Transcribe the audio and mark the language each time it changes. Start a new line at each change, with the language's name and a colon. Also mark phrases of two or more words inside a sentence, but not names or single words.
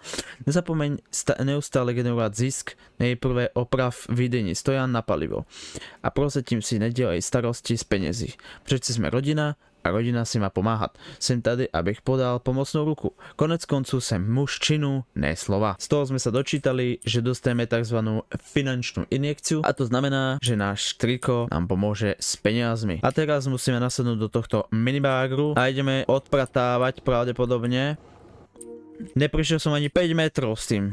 Czech: Nezapomeň neustále generovat zisk, nejprve oprav výdení stojan na palivo. A prozatím si nedělej starosti z penězí. Přeci jsme rodina a rodina si má pomáhat. Jsem tady, abych podal pomocnou ruku. Konec konců jsem muž činu, ne slova.
Slovak: Z toho sme sa dočítali, že dostaneme tzv. Finančnú injekciu a to znamená, že náš triko nám pomôže s peniazmi. A teraz musíme nasadnúť do tohto minibágru a ideme odpratávať pravdepodobne Neprišiel som ani 5 metrov s tým.